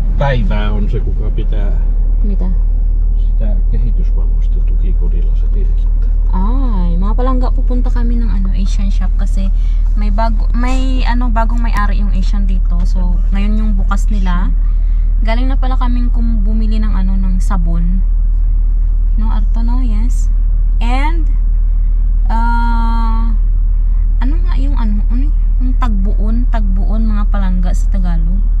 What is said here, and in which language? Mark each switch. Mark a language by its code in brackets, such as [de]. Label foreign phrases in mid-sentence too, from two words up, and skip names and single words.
[fi] Päivää on se, kuka pitää Mitä? sitä kehitysvammaisten tukikodilla se Birgitta. [tl] Ay, mga palangga pupunta kami ng [en] Asian shop [tl] kasi bagong may-ari yung Asian dito. So, ngayon yung bukas nila. Galing na pala kaming bumili ng ng sabon. No, Arto, no? Yes. And ano nga yung yung tagbuon mga palangga sa Tagalog.